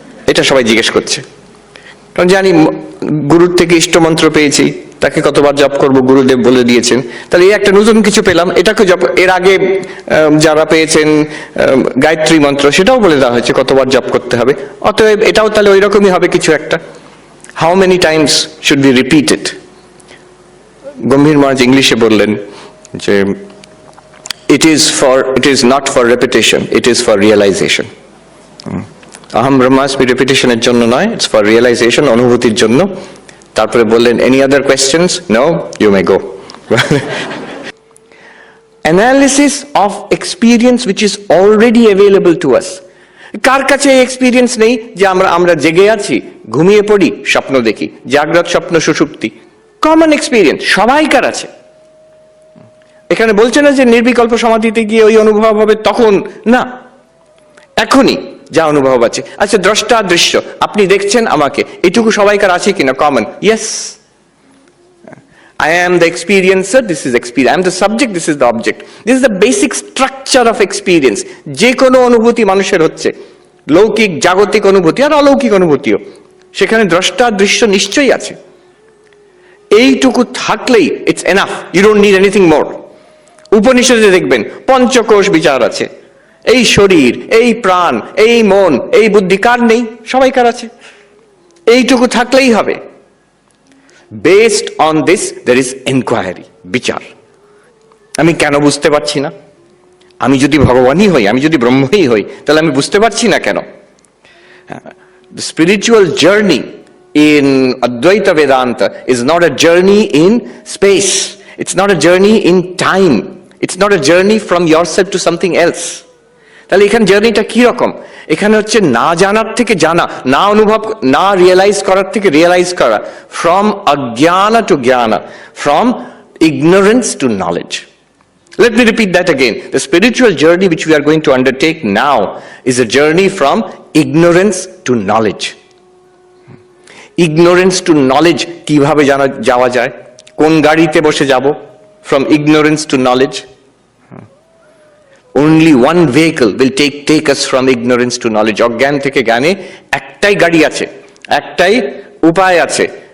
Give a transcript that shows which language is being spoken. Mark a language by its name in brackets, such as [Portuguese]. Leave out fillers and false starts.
[Bangla] এটা সবাই জিজ্ঞেস করছে, কারণ জানি গুরুর থেকে ইষ্টমন্ত্র পেয়েছি, তাকে কতবার জপ করব গুরুদেব বলে দিয়েছেন, তাহলে এই একটা নতুন কিছু পেলাম, এটাকে জপ, এর আগে যারা পেয়েছেন গায়ত্রী মন্ত্র সেটাও বলে দেওয়া হয়েছে কতবার জপ করতে হবে, অতএব এটাও তাহলে ওই রকমই হবে কিছু একটা। [English] How many times should be repeat it? [Bangla] গম্ভীর মহারাজ ইংলিশে বললেন যে [English] it is not for repetition, it is for realization. [Sanskrit] aham brahmasmi [Bangla] repetition-এর জন্য নয়, [English] it's for realization, [Bangla] অনুভূতির জন্য। তারপরে বললেন, [English] any other questions? No, you may go. Analysis of experience which is already available to us. [Bangla] কার কাছে এই এক্সপিরিয়েন্স নেই যে আমরা জেগে আছি, ঘুমিয়ে পড়ি, স্বপ্ন দেখি, জাগ্রত স্বপ্ন সুষুপ্তি, কমন এক্সপিরিয়েন্স সবাইকার আছে। এখানে বলছে না যে নির্বিকল্প সমাধিতে গিয়ে ওই অনুভব হবে, তখন না, এখনই যা অনুভব আছে। আচ্ছা, দ্রষ্টা দৃশ্য, আপনি দেখছেন আমাকে, এটুকু সবাইকার আছে কিনা? [English] Common, yes. I am the experiencer, this is experience. I am the subject, this is the object. This is the basic structure of experience. [Bangla] যে কোনো অনুভূতি মানুষের হচ্ছে, লৌকিক জাগতিক অনুভূতি আর অলৌকিক অনুভূতিও, সেখানে দ্রষ্টা দৃশ্য নিশ্চয়ই আছে। এইটুকু থাকলেই [English] It's enough, you don't need anything more. [Bangla] উপনিষদে দেখবেন পঞ্চকোষ বিচার আছে, এই শরীর, এই প্রাণ, এই মন, এই বুদ্ধি কার নেই? সবাইকার আছে। এইটুকু থাকলেই হবে। [English] based on this there is enquiry, [Bangla] বিচার। আমি কেন বুঝতে পারছি না? আমি যদি ভগবানই হই, আমি যদি ব্রহ্মই হই, তাহলে আমি বুঝতে পারছি না কেন? [English] The spiritual journey in Advaita Vedanta is not a journey in space. It's not a journey in time. It's not a journey from yourself to something else. [Bangla] তাহলে এখানে জার্নিটা কি রকম? এখানে হচ্ছে না জানার থেকে জানা, না অনুভব, না রিয়েলাইজ করার থেকে রিয়েলাইজ করা, from অজ্ঞানা two জ্ঞানা, [English] From ignorance to knowledge. Let me repeat that again. The spiritual journey which we are going to undertake now is a journey from ignorance to knowledge. Ignorance to knowledge [Bangla] কিভাবে যাওয়া যায়? কোন গাড়িতে বসে যাব? [English] From ignorance to knowledge. Only one vehicle will take us from ignorance to knowledge. [Bangla] অজ্ঞান থেকে জ্ঞানে একটাই গাড়ি আছে, একটাই উপায় আছে,